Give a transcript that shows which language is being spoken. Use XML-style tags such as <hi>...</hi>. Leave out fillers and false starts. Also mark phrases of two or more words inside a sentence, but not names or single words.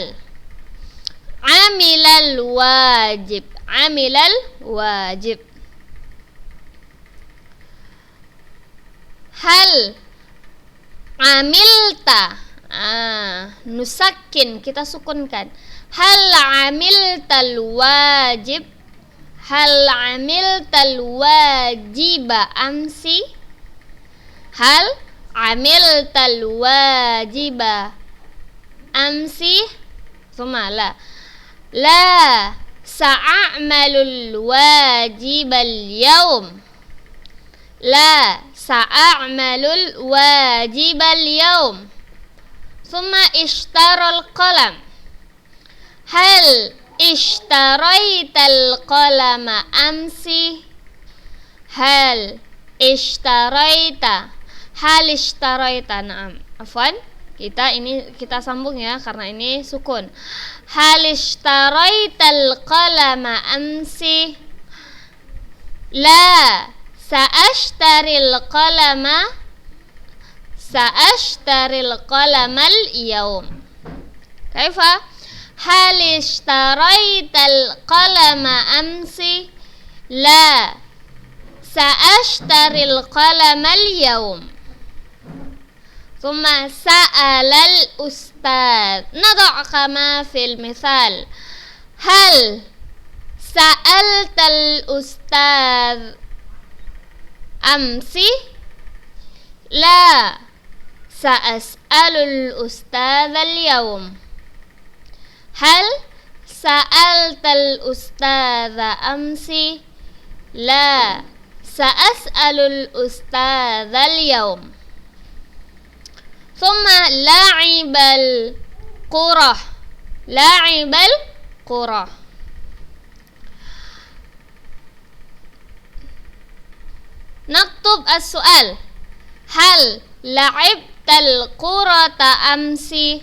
<ar>عمل الواجب. عمل الواجب. هل عملت؟</ar> <id>Nusakin, kita sukunkan.</id> <ar>هل عملت الواجب? هل عملت الواجب أمس? هل عملت الواجب أمس? ثم لا. لا سأعمل الواجب اليوم. لا سأعمل الواجب اليوم. ثم اشترى القلم. هل اشتريت القلم أمس? هل اشتريت? هل اشتريت? Naam.</ar> <id>Afwan, kita sambung ya karena ini sukun.</id> <ar>هل اشتريت القلم أمس? لا سأشتري القلم. سأشتري القلم اليوم. Kaifa? هل اشتريت القلم أمس? لا سأشتري القلم اليوم. ثم سأل الأستاذ. نضع كما في المثال. هل سألت الأستاذ أمس? لا سأسأل الأستاذ اليوم. هل سألت الأستاذ أمس? لا سأسأل الأستاذ اليوم. ثم لعب الكرة. لعب الكرة نكتب السؤال. هل لعبت الكرة أمس?</ar>